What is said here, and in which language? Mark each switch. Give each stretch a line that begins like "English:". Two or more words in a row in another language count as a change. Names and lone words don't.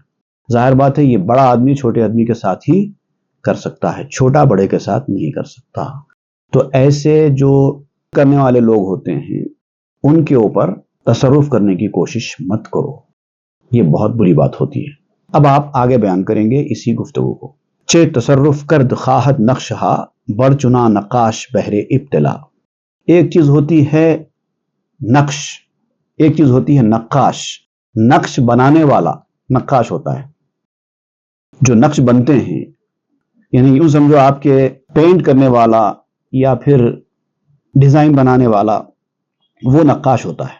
Urdu: ظاہر بات ہے یہ بڑا آدمی چھوٹے آدمی کے ساتھ ہی کر سکتا ہے، چھوٹا بڑے کے ساتھ نہیں کر سکتا۔ تو ایسے جو کرنے والے لوگ ہوتے ہیں ان کے اوپر تصرف کرنے کی کوشش مت کرو، یہ بہت بری بات ہوتی ہے۔ اب آپ آگے بیان کریں گے اسی گفتگو کو۔
Persian: چے تصرف کرد خواہد نقش ہا برچنا نقاش بہر ابتلا۔
Urdu: ایک چیز ہوتی ہے نقش، ایک چیز ہوتی ہے نقاش۔ نقش بنانے والا نقاش ہوتا ہے، جو نقش بنتے ہیں، یعنی یوں سمجھو آپ کے پینٹ کرنے والا یا پھر ڈیزائن بنانے والا وہ نقاش ہوتا ہے۔